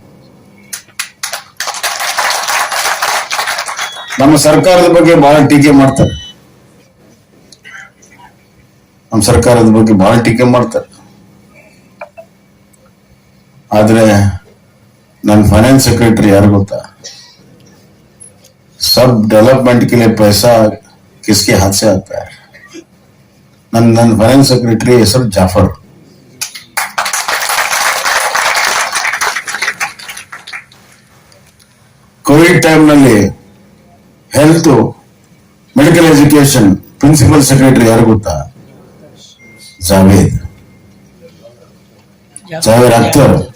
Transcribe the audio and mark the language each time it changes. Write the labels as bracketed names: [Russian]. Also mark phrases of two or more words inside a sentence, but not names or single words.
[Kannada] ನಮ್ಮ ಸರ್ಕಾರದ ಬಗ್ಗೆ ಬಹಳ ಟೀಕೆ ಮಾಡ್ತಾರೆ. ನಮ್ಮ ಸರ್ಕಾರದ ಬಗ್ಗೆ ಬಹಳ ಟೀಕೆ ಮಾಡ್ತಾರೆ. ಆದ್ರೆ ನನ್ನ [English] finance secretary [Kannada] यार ಗೊತ್ತಾ? [Hindi] सब डेवलपमेंट के लिए पैसा किसके हाथ से आता है? [Kannada] ನನ್ನ [English] finance secretary [Kannada] ಹೆಸರು ಜಾಫರ್. [English] Covid time [Kannada] ನಲ್ಲಿ [English] health medical education principal secretary [Kannada] ಯಾರು ಗೊತ್ತಾ? ಜಾವೇದ್ ಅಖ್ತರ್.